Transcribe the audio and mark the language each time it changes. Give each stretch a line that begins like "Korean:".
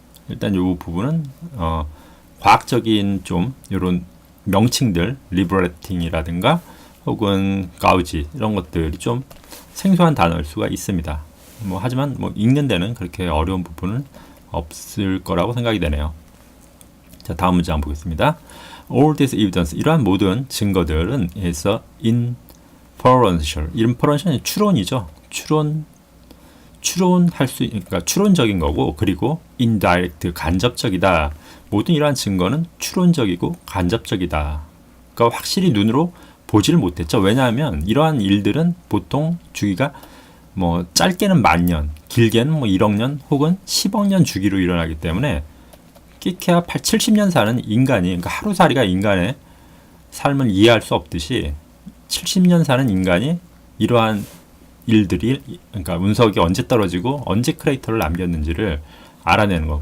Korean: 일단 이 부분은 과학적인 좀 이런 명칭들 리브레팅이라든가 혹은 가우지 이런 것들이 좀 생소한 단어일 수가 있습니다. 뭐 하지만 뭐 읽는 데는 그렇게 어려운 부분은 없을 거라고 생각이 되네요. 자, 다음 문제 한번 보겠습니다.
English: All this evidence,
Korean: 이러한 모든 증거들은
English: is inferential.
Korean: inferential이 추론이죠. 추론할 수, 그러니까 추론적인 거고, 그리고 indirect, 간접적이다. 모든 이러한 증거는 추론적이고 간접적이다. 그러니까 확실히 눈으로 보지를 못했죠. 왜냐하면 이러한 일들은 보통 주기가 뭐 짧게는 10,000년, 길게는 뭐 1억 년 혹은 10억 년 주기로 일어나기 때문에 끼케야 70년 사는 인간이, 그러니까 하루살이가 인간의 삶을 이해할 수 없듯이 70년 사는 인간이 이러한 일들이, 그러니까 운석이 언제 떨어지고 언제 크레이터를 남겼는지를 알아내는 거.